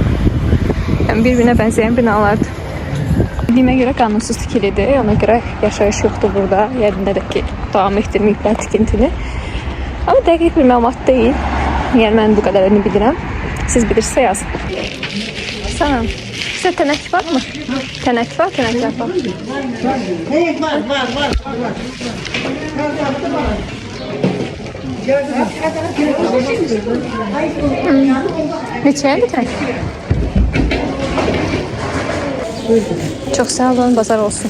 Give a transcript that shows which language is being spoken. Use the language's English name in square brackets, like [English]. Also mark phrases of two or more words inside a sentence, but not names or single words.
[Azerbaijani] Yəni bir-birinə bənzəyən binalardır. Bildiyimə görə qanunsuz tikilidir. Ona görə yaşayış yoxdur burada. Yerində də ki, davam etdirməyiblər tikintini. Amma dəqiq bir məlumat deyil. Yəni mən bu qədərini bilirəm. Siz bilirsə yazın. Sana, sizə tənək var mı? [Turkish] Tənək var, tənək yapar. Var. [Azerbaijani] Neçəyədir tənək? Çok sağ olun, bazar olsun.